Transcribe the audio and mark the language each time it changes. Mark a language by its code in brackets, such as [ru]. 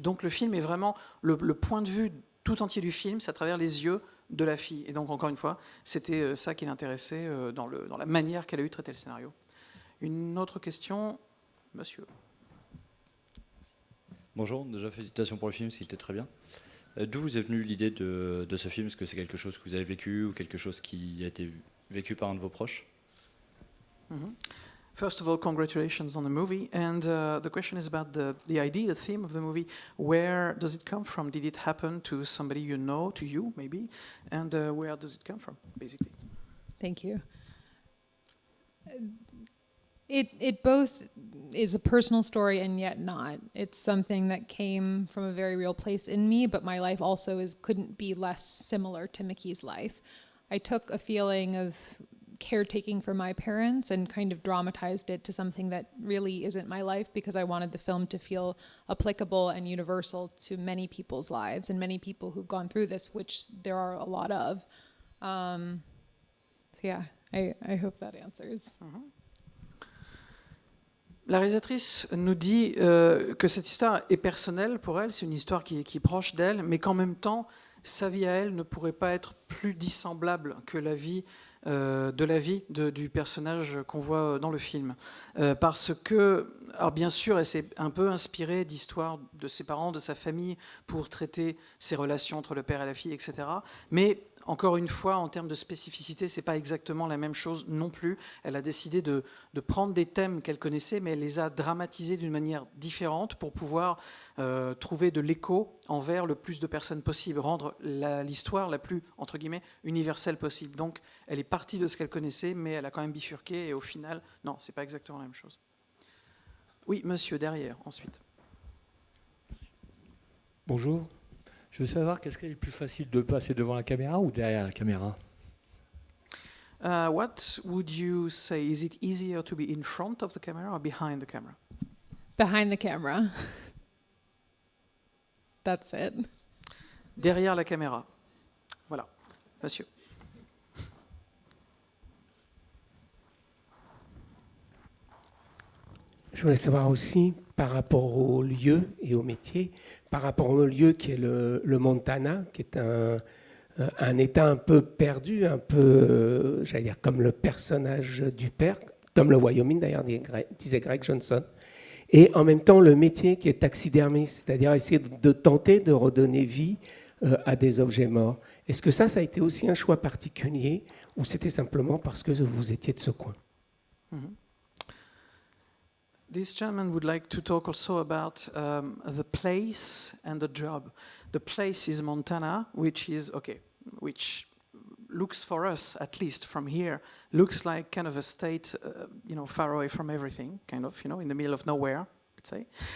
[fr] Donc le film est vraiment le point de vue tout entier du film, c'est à travers les yeux de la fille. Et donc, encore une fois, c'était ça qui l'intéressait dans la manière qu'elle a eu de traiter le scénario. Une autre question, monsieur. Bonjour, déjà félicitations pour le film, c'était très bien. D'où vous est venue l'idée de ce film? Est-ce que c'est quelque chose que vous avez vécu ou quelque chose qui a été vécu par un de vos proches? [en] First of all, congratulations on the movie. And the question is about the idea, the theme of the movie. Where does it come from? Did it happen to somebody you know, to you maybe? And where does it come from, basically? Thank you. It both is a personal story and yet not. It's something that came from a very real place in me, but my life also couldn't be less similar to Mickey's life. I took a feeling of caretaking for my parents and kind of dramatized it to something that really isn't my life, because I wanted the film to feel applicable and universal to many people's lives and many people who've gone through this, which there are a lot of. So yeah, I hope that answers. [fr] La réalisatrice nous dit que cette histoire est personnelle pour elle, c'est une histoire qui est proche d'elle, mais qu'en même temps, sa vie à elle ne pourrait pas être plus dissemblable que la vie du personnage qu'on voit dans le film. Parce que, alors bien sûr, elle s'est un peu inspirée d'histoires de ses parents, de sa famille, pour traiter ses relations entre le père et la fille, etc. Mais encore une fois, en termes de spécificité, c'est pas exactement la même chose non plus. Elle a décidé de prendre des thèmes qu'elle connaissait, mais elle les a dramatisés d'une manière différente pour pouvoir trouver de l'écho envers le plus de personnes possible, rendre l'histoire la plus, entre guillemets, universelle possible. Donc, elle est partie de ce qu'elle connaissait, mais elle a quand même bifurqué, et au final, non, c'est pas exactement la même chose. Oui, monsieur, derrière, ensuite. Bonjour. Je veux savoir, qu'est-ce qu'il est plus facile de passer devant la caméra ou derrière la caméra? [en] What would you say? Is it easier to be in front of the camera or behind the camera? Behind the camera. That's it. [fr] Derrière la caméra. Voilà, monsieur. Je voulais savoir aussi, par rapport au lieu et au métier, par rapport au lieu qui est le Montana, qui est un État un peu perdu, un peu, j'allais dire, comme le personnage du père, comme le Wyoming d'ailleurs, disait Greg Johnson. Et en même temps, le métier qui est taxidermiste, c'est-à-dire essayer de tenter de redonner vie à des objets morts. Est-ce que ça a été aussi un choix particulier ou c'était simplement parce que vous étiez de ce coin? [en] This gentleman would like to talk also about the place and the job. The place is Montana, which looks for us, at least from here, looks like kind of a state, far away from everything, kind of, in the middle of nowhere, let's say.